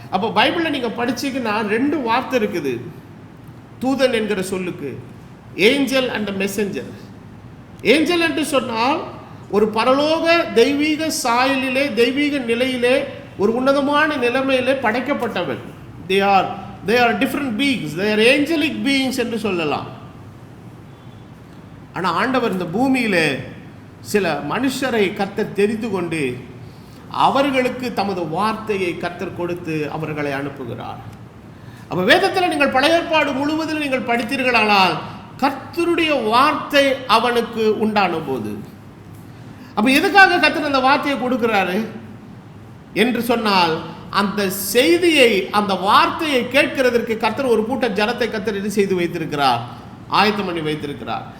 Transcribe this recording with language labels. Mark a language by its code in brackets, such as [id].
[ta] அப்போ பைபிளில் நீங்கள் படிச்சீங்கன்னா 2 வார்த்தை இருக்குது தூதன் என்கிற சொல்லுக்கு, ஏஞ்சல் அண்ட் மெசஞ்சர். ஏஞ்சல் என்று சொன்னால் ஒரு பரலோக தெய்வீக சாயலிலே, தெய்வீக நிலையிலே, ஒரு உன்னதமான நிலைமையிலே படைக்கப்பட்டவன். [en] they are different beings, they are angelic beings [ta] என்று சொல்லலாம். ஆனால் ஆண்டவர் இந்த பூமியிலே சில மனுஷரை கர்த்தர் தெரிந்து கொண்டு அவர்களுக்கு தமது வார்த்தையை கர்த்தர் கொடுத்து அவர்களை அனுப்புகிறார். அப்போ வேதத்தில் நீங்கள் பழைய ஏற்பாடு முழுவதில் நீங்கள் படித்தீர்களானால் கர்த்தருடைய வார்த்தை அவனுக்கு உண்டான போது, அப்போ எதுக்காக கர்த்தர் அந்த வார்த்தையை கொடுக்கிறாரு என்று சொன்னால், அந்த செய்தியை, அந்த வார்த்தையை கேட்கிறதற்கு கர்த்தர் ஒரு கூட்ட ஜனத்தை கர்த்தர் என்ன செய்து வைத்திருக்கிறார், ஆயத்தம் பண்ணி வைத்திருக்கிறார்.